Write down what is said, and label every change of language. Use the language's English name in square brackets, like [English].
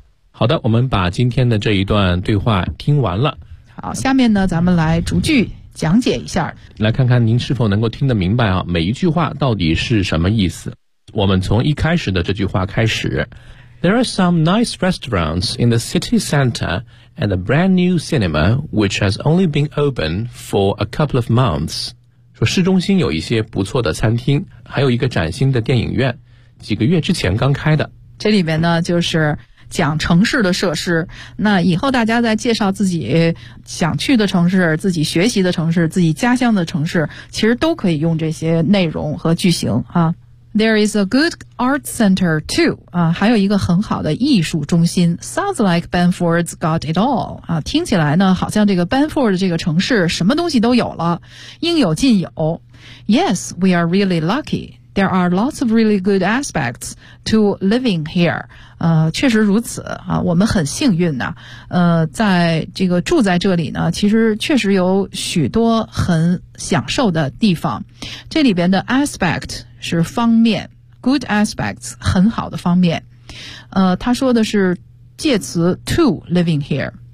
[Chinese] 好的，我们把今天的这一段对话听完了。好，下面呢咱们来逐句讲解一下，来看看您是否能够听得明白啊，每一句话到底是什么意思。我们从一开始的这句话开始。 [English] There are some nice restaurants in the city center and a brand new cinema which has only been open for a couple of months. [Chinese] 说市中心有一些不错的餐厅，还有一个崭新的电影院，几个月之前刚开的。这里面呢就是讲城市的设施，那以后大家在介绍自己想去的城市、自己学习的城市、自己家乡的城市，其实都可以用这些内容和句型啊。 [English] There is a good art center too [Chinese] 啊，还有一个很好的艺术中心。 [English] Sounds like Banford's got it all [Chinese] 啊，听起来呢，好像这个 Banford 这个城市什么东西都有了，应有尽有。 [English] Yes, we are really lucky. There are lots of really good aspects to living here. [Chinese] 确实如此啊，我们很幸运呢。在这个住在这里呢，其实确实有许多很享受的地方。这里边的 aspect 是方面 ，good aspects 很好的方面。他说的是介词 to living here。